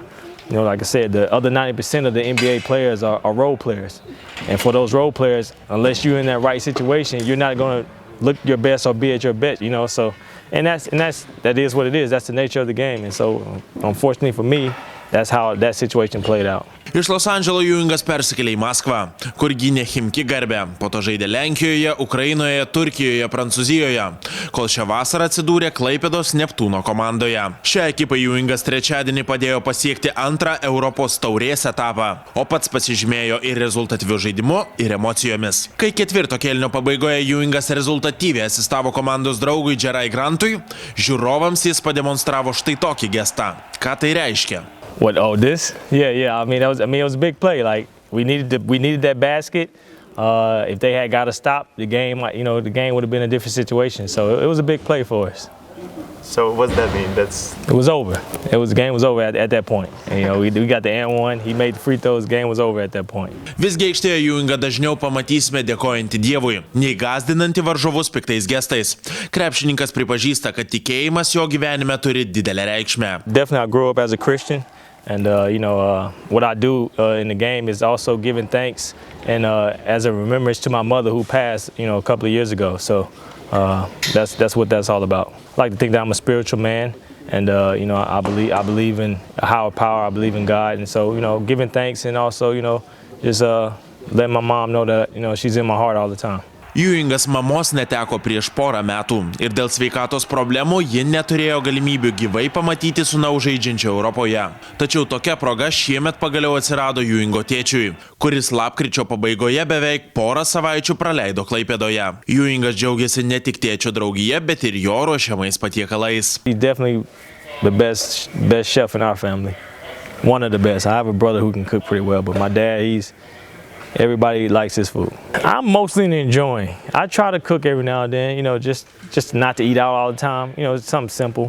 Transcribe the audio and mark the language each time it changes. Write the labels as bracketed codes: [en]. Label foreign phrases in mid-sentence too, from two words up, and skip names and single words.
[en] You know, like I said, the other 90% of the NBA players are role players. And for those role players, unless you're in that right situation, you're not going to look your best or be at your best, you know. So, that is what it is. That's the nature of the game. And so, unfortunately for me, that's how that situation played out. [lt] Iš Los Andželo Ewingas persikėlė į Maskvą, kur gynė Chimki garbę. Po to žaidė Lenkijoje, Ukrainoje, Turkijoje, Prancūzijoje, kol šią vasarą atsidūrė Klaipėdos Neptūno komandoje. Šią ekipą Ewingas trečiadienį padėjo pasiekti antrą Europos taurės etapą, o pats pasižymėjo ir rezultatyviu žaidimu, ir emocijomis. Kai ketvirto kėlinio pabaigoje Ewingas rezultatyviai asistavo komandos draugui Jerai Grantui, žiūrovams jis pademonstravo štai tokį gestą. Ką tai reiškia? [en] What? Oh, this? Yeah. I mean, it was a big play. Like we needed that basket. If they had got to stop the game, the game would have been a different situation. So it was a big play for us. So what does that mean? It was over. The game was over at that point. And, we got the and one. He made the free throws. The game was over at that point. [lt] Visgi aikštėje Ewingą dažniau pamatysime dėkojantį Dievui, nei gąsdinantį varžovus piktais gestais. Krepšininkas pripažįsta, kad tikėjimas jo gyvenime turi didelę reikšmę. [en] Definitely, I grew up as a Christian. And, what I do in the game is also giving thanks and as a remembrance to my mother who passed, a couple of years ago. So that's what that's all about. I like to think that I'm a spiritual man and, I believe in a higher power. I believe in God. And so, giving thanks and also, just letting my mom know that, she's in my heart all the time. [lt] Ewingas mamos neteko prieš porą metų ir dėl sveikatos problemų ji neturėjo galimybių gyvai pamatyti sūnaus žaidžiančio Europoje. Tačiau tokia proga šiemet pagaliau atsirado Ewingo tėčiui, kuris lapkričio pabaigoje beveik porą savaičių praleido Klaipėdoje. Ewingas džiaugiasi ne tik tėčio draugija, bet ir jo ruošiamais patiekalais. [en] He's definitely the best chef in our family. One of the best. I have a brother who can cook pretty well, but my dad, everybody likes his food. I'm mostly enjoying. I try to cook every now and then, just not to eat out all the time. It's something simple.